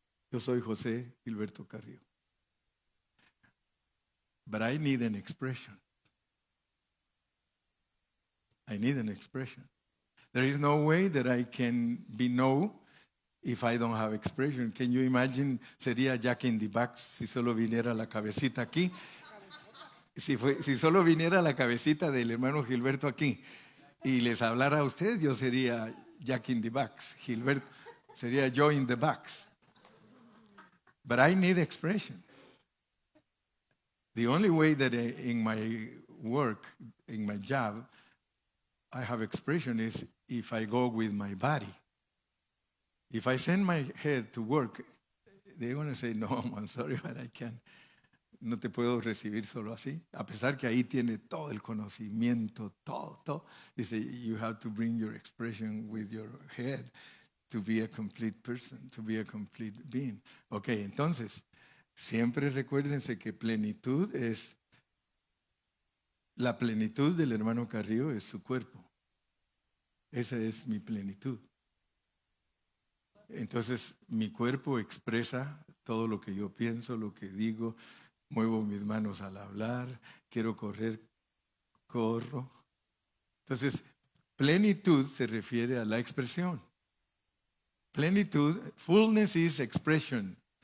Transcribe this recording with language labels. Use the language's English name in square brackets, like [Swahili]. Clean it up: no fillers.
[Spanish] Yo soy José Gilberto Carrillo. [English] But I need an expression. I need an expression. There is no way that I can be known if I don't have expression. Can you imagine? [Spanish] Sería Jack in the Box si solo viniera la cabecita aquí. Si solo viniera la cabecita del hermano Gilberto aquí y les hablara a usted, yo sería Jack in the Box. Gilberto sería yo [English] in the box. But I need expression. The only way that in my work, in my job, I have expression is if I go with my body. If I send my head to work, they're going to say, no, I'm sorry, but I can't. [Spanish] No te puedo recibir solo así. A pesar que ahí tiene todo el conocimiento, todo. Dice, [English] you have to bring your expression with your head to be a complete person, to be a complete being. [Spanish] Ok, entonces, siempre recuérdense que plenitud es, la plenitud del hermano Carrillo es su cuerpo. Esa es mi plenitud. Entonces, mi cuerpo expresa todo lo que yo pienso, lo que digo, muevo mis manos al hablar, quiero correr, corro. Entonces, plenitud se refiere a la expresión. [English] Plenitud, fullness is expression.